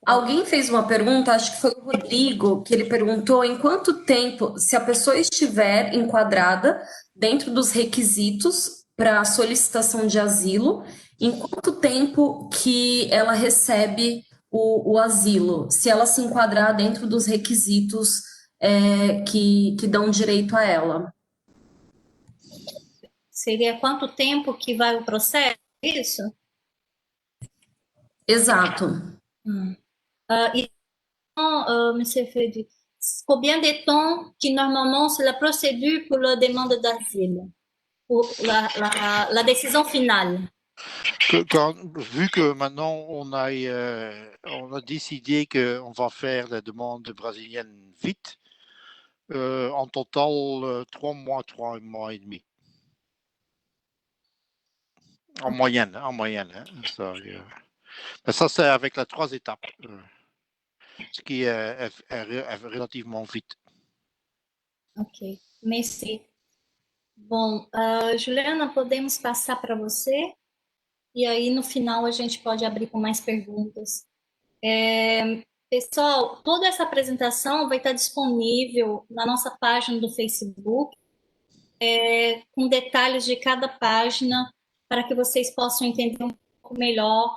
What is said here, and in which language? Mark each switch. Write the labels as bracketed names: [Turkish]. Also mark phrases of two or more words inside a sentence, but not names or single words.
[Portuguese] Alguém fez uma pergunta, acho que foi o Rodrigo, que ele perguntou em quanto tempo, se a pessoa estiver enquadrada dentro dos requisitos para solicitação de asilo, em quanto tempo que ela recebe o asilo, se ela se enquadrar dentro dos requisitos que dão direito a ela. Seria quanto tempo que vai o processo? Isso? Exato. [French] Monsieur Freddy, combien de temps qui normalement c'est la procédure pour la demande d'asile, pour la décision finale? Vu que maintenant on a décidé qu'on va faire la demande brésilienne vite, en total 3 mois et demi. En moyenne. Hein, ça, mais ça, c'est avec les 3 étapes, ce qui est relativement vite. Ok, merci. [Portuguese] Bom, Juliana, podemos passar para você? E aí, no final, a gente pode abrir com mais perguntas. Pessoal, toda essa apresentação vai estar disponível na nossa página do Facebook, com detalhes de cada página, para que vocês possam entender um pouco melhor.